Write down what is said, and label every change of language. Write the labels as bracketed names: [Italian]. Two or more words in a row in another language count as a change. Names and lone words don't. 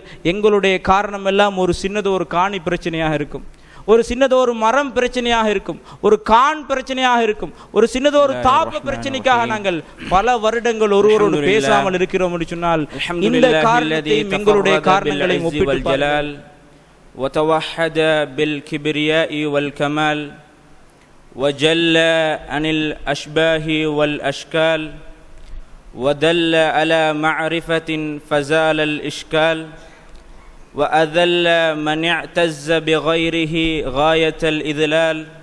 [Tamil] எங்களுடைய காரணம் எல்லாம் ஒரு சின்னதொரு காணி பிரச்சனையாக இருக்கும், ஒரு சின்னதொரு மரம் பிரச்சனையாக இருக்கும், ஒரு கான் பிரச்சனையாக இருக்கும், ஒரு சின்னதொரு தாப பிரச்சனைக்காக நாங்கள் பல வருடங்கள் ஒருவரோடு பேசாமல் இருக்கிறோம் என்று சொன்னால் இந்த காரணத்தையும் எங்களுடைய காரணங்களையும் ஒப்பிட்டு பாருங்கள். [Arabic] وتوحد بالكبرياء والكمال وجل عن الأشباه والأشكال ودل على معرفة فزال الإشكال وأذل من اعتز بغيره غاية الإذلال